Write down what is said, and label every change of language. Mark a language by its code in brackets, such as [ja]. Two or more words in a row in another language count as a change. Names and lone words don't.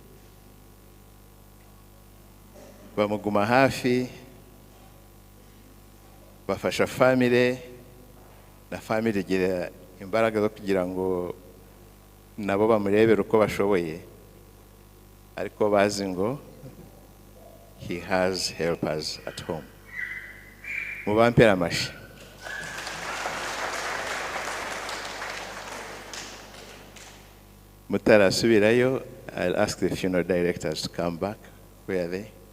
[rn] bamuguma hafi bafasha famire na famire igira imbaraga zo kugira ngo nabo bamurebera uko bashoboye ariko bazi ngo [en] he has helpers at home. [rn] Mubampera amashi. Mutarasubirayo, [en] I'll ask the funeral directors to come back. Where are they?